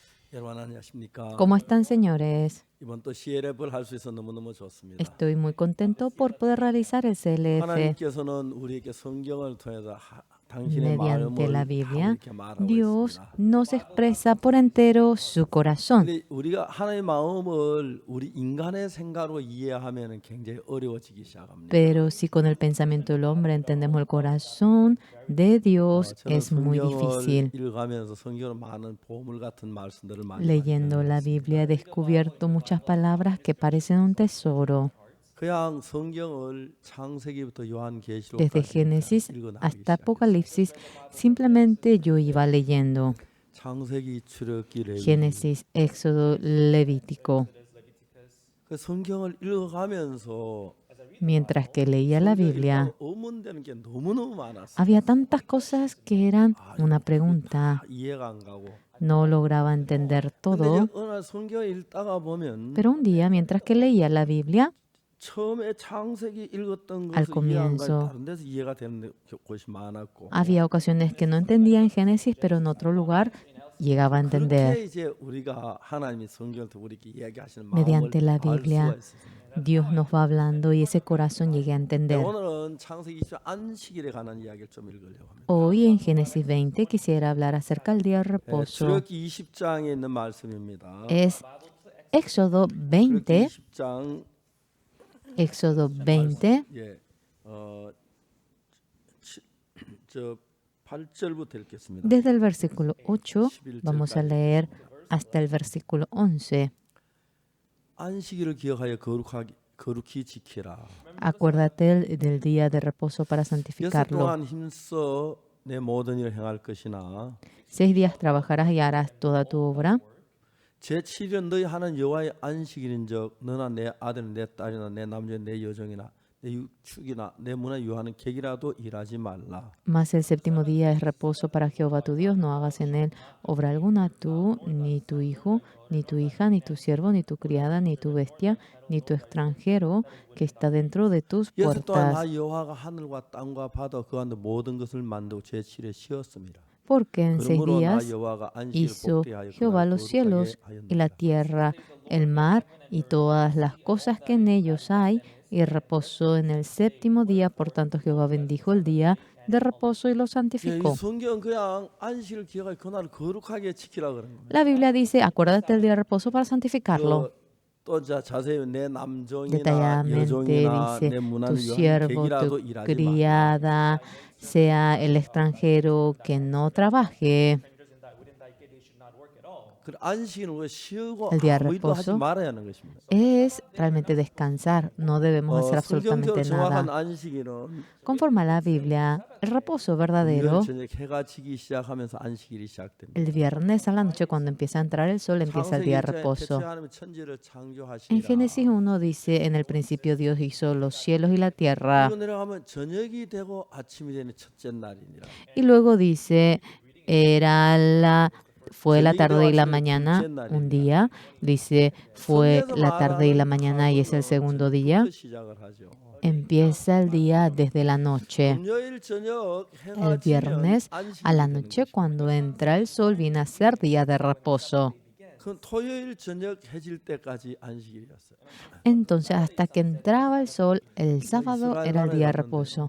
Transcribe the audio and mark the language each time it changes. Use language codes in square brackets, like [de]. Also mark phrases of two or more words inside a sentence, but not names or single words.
[ko] 여러분 안녕하십니까? [es] ¿Cómo están, señores? [ko] 이번 또 CLF를 할 수 있어 너무너무 좋습니다. [es] Estoy muy contento por poder realizar el CLF [ko] 하나님께서는 우리에게 성경을 통해서 당신의 [es] mediante la [ko] 마음을 다 [es] Biblia. [ko] 이렇게 말하고 [es] Dios [ko] 있습니다. [es] nos expresa por entero su corazón. [ko] 근데 우리가 하나님의 마음을 우리 인간의 생각으로 이해하면 굉장히 어려워지기 시작합니다. [es] Pero si con el pensamiento del hombre entendemos el corazón de Dios, [ko] 저는 [es] es muy [ko] 성경을 [es] difícil. [ko] 읽어가면서 성경으로 많은 보물 같은 말씀들을 많이 [es] Leyendo la Biblia he descubierto muchas palabras que parecen un tesoro. [ko] 그냥 성경을 창세기부터 [es] Desde [ko] 요한계시록까지 [es] Génesis [ko] 읽어나가기 [es] hasta [ko] 시작했어요. [es] Apocalipsis, simplemente yo iba leyendo. [ko] 창세기, 출애굽기, 레위기. [es] Génesis, Éxodo, Levítico. [ko] 그 성경을 읽어가면서 [es] Mientras que leía la Biblia, [ko] 의문되는 게 너무너무 많았어요. [es] había tantas cosas que eran una [ko] 다 [es] pregunta. [ko] 이해가 안 가고. [es] No lograba entender [ko] 근데 [es] todo. [ko] 어느 날 성경을 읽다가 보면 [es] Pero un día, mientras que leía la Biblia, [ko] 처음에 창세기 읽었던 [es] al [ko] 것을 이해 안 가고 [es] comienzo [ko] 다른 데서 이해가 되는 곳이 많았고. [es] había ocasiones que no entendía en Génesis, pero en otro lugar llegaba a [ko] 그렇게 [es] entender. [ko] 이제 우리가 하나님이 성경을 통해 우리에게 이야기하시는 마음을 [es] Mediante la [ko] 알 수가 [es] Biblia, [ko] 있습니다. [es] Dios nos va hablando y ese corazón llegué a entender. [ko] 오늘은 창세기 20장 안식일에 관한 이야기를 좀 읽으려고 합니다. [es] Hoy en Génesis 20 quisiera hablar acerca del día de reposo. [ko] 출애굽기 20장에 있는 말씀입니다. [es] Es Éxodo [ko] 출애굽기 [es] 20, [ko] 20장 [es] Éxodo 20, [ko] 예, 저 8절부터 읽겠습니다. [es] desde el versículo 8 vamos a leer hasta el versículo 11. [ko] 안식일을 기억하여 거룩히 지키라. [es] Acuérdate del día de reposo para [ko] 6 [es] santificarlo. [ko] 동안 힘써 내 모든 일을 행할 것이나 [es] 6 días trabajarás y harás toda tu obra. [ko] 제7년 너희 하는 여호와의 안식일인즉 너나 내 아들이나 내 딸이나 내 남자 내 여종이나 내 육축이나 내 문화 유하는 객이라도 일하지 말라. [es] Mas el séptimo día es reposo para Jehová tu Dios. No hagas en él obra alguna tú, ni tu hijo, ni tu hija, ni tu siervo, ni tu criada, ni tu bestia, ni tu extranjero que está dentro de tus [ko] 여섯 동안 [es] puertas. [ko] 나 여호와가 하늘과 땅과 바다 그 안에 모든 것을 만들고 제7에 쉬었습니다. [es] Porque en 6 [ko] 그러므로 나 [es] días [ko] 여호와가 안식을 [es] hizo [ko] 복되하여 [es] Jehová los cielos y la tierra, el mar y todas las cosas que en ellos hay, y reposó en el séptimo día. Por tanto, Jehová bendijo el día de reposo y lo [ko] 이 [es] santificó. [ko] 성경 그냥 안식을 기억하여 그날을 거룩하게 지키라 그런 겁니다. [es] La Biblia dice, acuérdate del día de reposo para santificarlo. [ko] 또 자세히 내 남종이나 [es] Detalladamente [ko] 여종이나 [es] dice, [ko] 내 [es] tu [ko] 문화를 위한 [es] siervo, [ko] 객이라도 [es] tu [ko] 일하지 마. [es] criada, sea el extranjero que no trabaje. [ko] 그 안식일은 왜 쉬고 [es] El día de [ko] 아무 일도 하지 [es] reposo [ko] 말아야 하는 것입니다. [es] Es realmente descansar, no debemos hacer [ko] 성경적으로 [es] absolutamente [ko] 정확한 [es] nada. [ko] 안식일은 [es] Conforme a la Biblia, el reposo verdadero, [ko] 금요일 저녁 해가 지기 시작하면서 안식일이 시작됩니다. [es] el viernes a la noche, cuando empieza a entrar el sol, empieza el [ko] 창세기 [es] día de [ko] 1장에 [es] reposo. [ko] 태초에 하나님이 천지를 [es] En [ko] 창조하시니라. [es] Génesis 1 dice, en el principio Dios hizo los cielos y la tierra. [ko] 그리고 내려가면 저녁이 되고 아침이 되는 첫째 날이니라. [es] Y luego dice, fue la tarde y la mañana un día. Dice, fue la tarde y la mañana y es el segundo día. [ko] 시작을 하죠. [es] Empieza el día desde la noche. [ko] 금요일 저녁 [es] El [ko] 해가 지면 [es] viernes a la [ko] 안식일이 되는 [es] noche, [ko] 것이죠. [es] cuando entra el sol, viene a ser día de reposo. [ko] 그 토요일 저녁 해질 때까지 안식일이었어요. [es] Entonces, hasta que entraba el sol, el sábado era el día de reposo.